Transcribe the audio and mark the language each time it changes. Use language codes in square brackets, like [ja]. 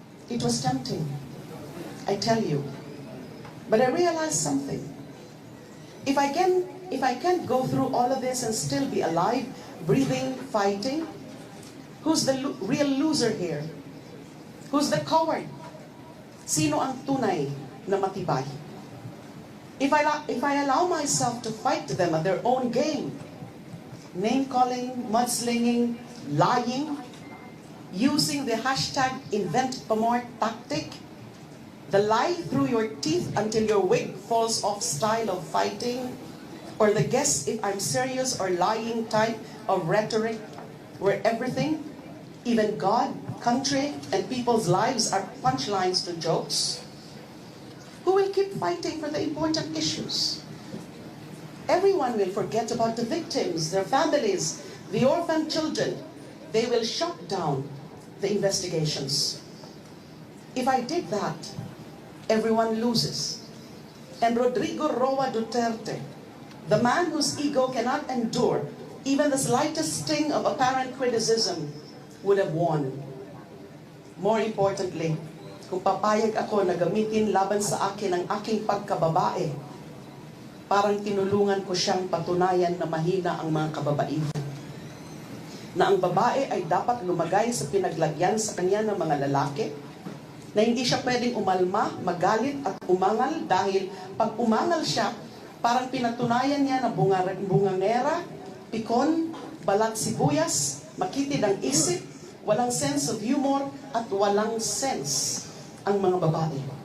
[en] It was tempting, I tell you. But I realized something. If I can't go through all of this and still be alive, breathing, fighting, Who's the real loser here? Who's the coward? [tl] Sino ang tunay na matibay? [en] If I allow myself to fight them at their own game, name-calling, mudslinging, lying, using the hashtag #InventPamor tactic, the lie through your teeth until your wig falls off style of fighting, or the guess if I'm serious or lying type of rhetoric where everything, even God, country, and people's lives are punchlines to jokes, who will keep fighting for the important issues? Everyone will forget about the victims, their families, the orphan children. They will shut down the investigations. If I did that, everyone loses. And Rodrigo Roa Duterte, the man whose ego cannot endure even the slightest sting of apparent criticism, would have won. More importantly, [tl] kung papayag ako na gamitin laban sa akin ang aking pagkababae, parang tinulungan ko siyang patunayan na mahina ang mga kababaihan. Na ang babae ay dapat lumagay sa pinaglagyan sa kanya ng mga lalaki, na hindi siya pwedeng umalma, magalit at umangal dahil pag umangal siya, parang pinatunayan niya na bungangera, pikon, balat sibuyas, makitid ang isip, walang [en] sense of humor [tl] at walang sense ang mga babae.